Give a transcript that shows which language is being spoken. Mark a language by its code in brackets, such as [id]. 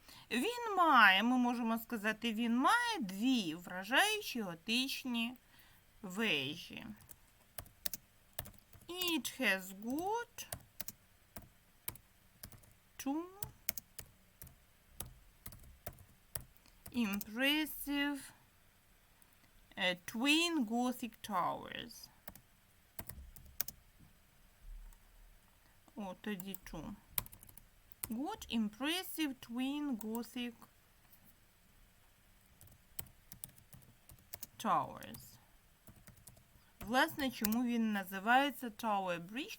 [uk] Він має, ми можемо сказати, він має дві вражаючі готичні вежі. [en] It has got two impressive twin Gothic towers. [uk] О, тоді two. [en] Got impressive twin Gothic towers. [uk] Власне, чому він називається Tower Bridge?